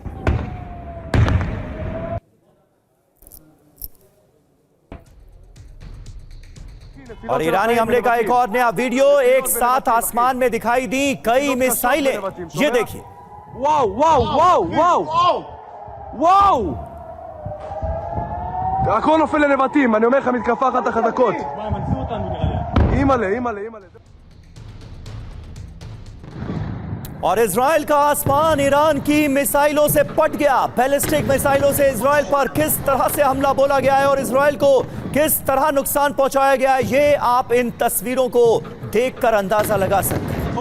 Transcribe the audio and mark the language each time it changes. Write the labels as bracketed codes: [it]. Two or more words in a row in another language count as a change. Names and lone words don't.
[hi] और ईरानी हमले का एक और नया वीडियो एक साथ आसमान में दिखाई दी कई मिसाइलें। ये देखिए। वाओ वाओ वाओ वाओ वाओ, [he] הכל נופל לנבטים, אני אומר לך, מתקפה אחת החזקות. אימא'לה, אימא'לה, אימא'לה. [hi] और इजराइल का आसमान ईरान की मिसाइलों से पट गया। [en] ballistic missiles [hi] से इजराइल पर किस तरह से हमला बोला गया है और इजराइल को किस तरह नुकसान पहुंचाया गया है, ये आप इन तस्वीरों को देखकर अंदाजा लगा सकते हैं।